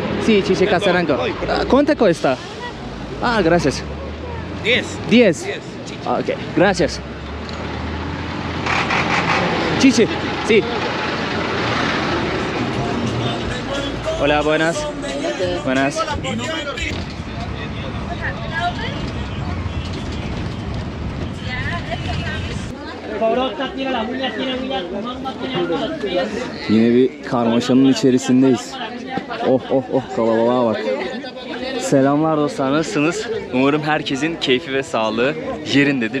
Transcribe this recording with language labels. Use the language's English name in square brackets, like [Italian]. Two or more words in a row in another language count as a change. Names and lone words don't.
[Spanish] Sí, chiche castanango. ¿Cuánto cuesta? Ah, gracias. 10. 10. 10. Ok, gracias. Chichi, sí. Hola, buenas. Buenas. [Turkish] Yine bir karmaşanın içerisindeyiz. Oh oh oh, kalabalığa bak. Selamlar dostlar, nasılsınız? Umarım herkesin keyfi ve sağlığı yerindedir.